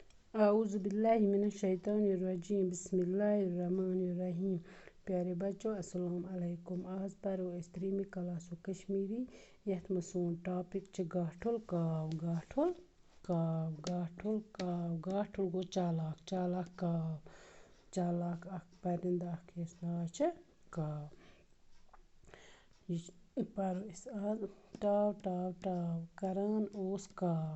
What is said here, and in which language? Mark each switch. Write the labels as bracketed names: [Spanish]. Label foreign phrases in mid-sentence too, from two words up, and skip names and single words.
[Arabic] اعوذ باللہ من الشیطان الرجیم بسم اللہ الرحمن الرحیم. [Urdu] پیارے بچو [Arabic] السلام علیکم. [Kashmiri] آز پرو أسۍ 3مہِ کلاسُک کشمیری یَتھ منٛز سون ٹاپِک چھُ گاٹھُل کاو. گاٹھُل کاو گاٹھُل کاو. گاٹھُل گوٚو چالاک. چالاک کاو. چالاک اکھ پرندٕ اکھ یَس ناو چھُ کاو. یہِ پرو أسۍ آز. ٹاو ٹاو ٹاو کران اوس کاو.